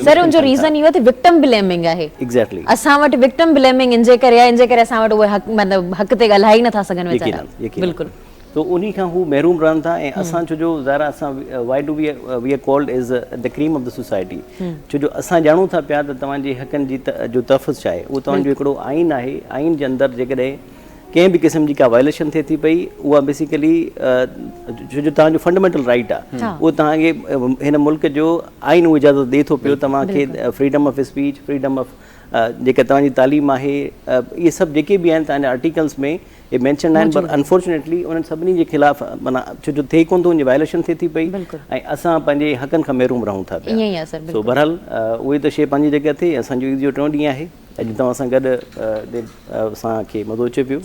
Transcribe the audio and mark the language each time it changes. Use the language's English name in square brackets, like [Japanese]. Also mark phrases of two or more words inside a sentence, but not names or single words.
[Sindhi] सर उनजो रीज़न इहो त [English] victim blaming [Sindhi] आहे। एग्ज़ैक्टली, असां वटि [English] victim blaming [Sindhi] इन जे करे आहे, इन जे करे असां वटि उहे मतिलबु हक़ ते ॻाल्हाए नथा सघनि वीचारा। बिल्कुलु, तो उन्हीं खां हू महरूम रहनि था, ऐं असां छो जो ज़ाहिर असां [English] why do we are called as the cream of the society, [Sindhi] छो जो असां ॼाणूं था पिया त तव्हांजे हक़नि जी जो तहफ़ुज़ छा आहे, उहो तव्हांजो हिकिड़ो आइन आहे। आइन जे अंदरि जेकॾहिं कंहिं बि क़िस्म जी का वायलेशन थिए थी पई, उहा बेसिकली छो जो तव्हांजो [English] fundamental right [Sindhi] आहे, उहो तव्हांखे हिन मुल्क जो आइन उहो इजाज़त ॾिए थो पियो तव्हांखे [English] freedom of speech, freedom of [Sindhi] जेका तव्हांजी तालीम आहे, इहे सभु जेके बि आहिनि तव्हांजा आर्टिकल्स में इहे मैंशन आहिनि, पर अनफॉर्चुनेटली उन्हनि सभिनी जे ख़िलाफ़ माना छो जो थिए कोन थो, उनजी वायलेशन थिए थी पई, ऐं असां पंहिंजे हक़नि खां महरूम रहूं था पिया। सो बहरहाल उहे त शइ पंहिंजी जॻह ते, असांजो ईद जो टियों ॾींहुं आहे, अॼु तव्हां सां गॾु असांखे मज़ो अचे पियो।